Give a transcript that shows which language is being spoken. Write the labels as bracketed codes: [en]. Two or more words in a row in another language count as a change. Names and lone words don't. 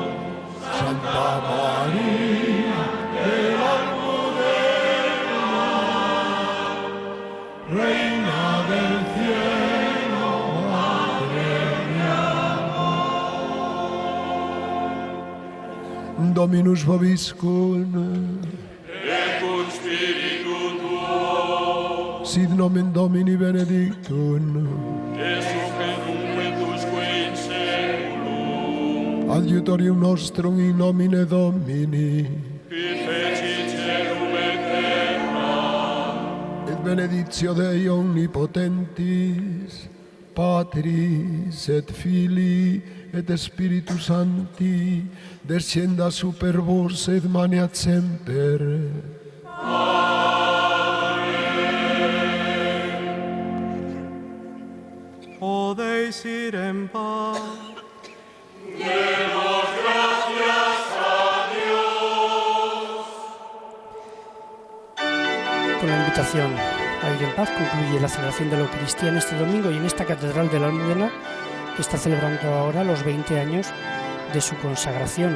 [es] Santa María de la Almudena, Reina del cielo, Madre de amor. [la] Dominus vobiscum. Et cum spiritu tuo. Sit nomen Domini benedictum. Jesum et nunquetusque in seculum. Adiutorium nostrum in nomine Domini. Qui feci celum et terra. Et benedictio Dei omnipotentis, Patris et Filii et Spiritus Sancti, descenda super vos et maneat semper. [es] Podéis ir en paz. Demos gracias a Dios. Con la invitación a ir en paz concluye la celebración de la Eucaristía en este domingo y en esta Catedral de la Almudena, que está celebrando ahora los 20 años de su consagración.